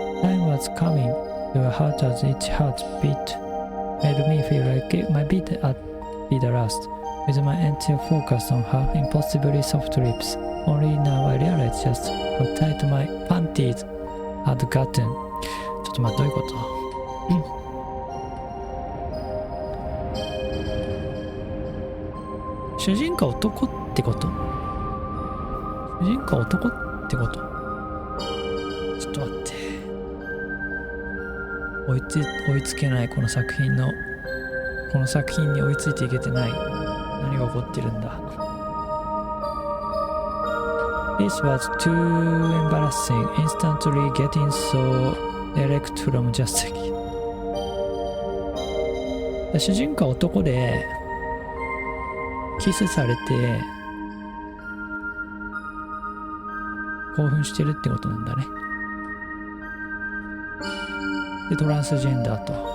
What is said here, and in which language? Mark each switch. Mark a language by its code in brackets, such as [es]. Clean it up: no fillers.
[en] Time was coming to a halt as each heartbeat made me feel like it might be the last. With my entire focus on her impossibly soft lips, only now I realized just how tight my panties had gotten. [ja] ちょっと待って、どういうこと？主人公男ってこと？主人公男ってこと？ちょっと待って。追いつけない、この作品に追いついていけてない。何が起こってるんだ。 [en] This was too embarrassing, instantly getting so erect from just a kid. [ja] 主人公は男でキスされて興奮してるってことなんだね。で、トランスジェンダーと。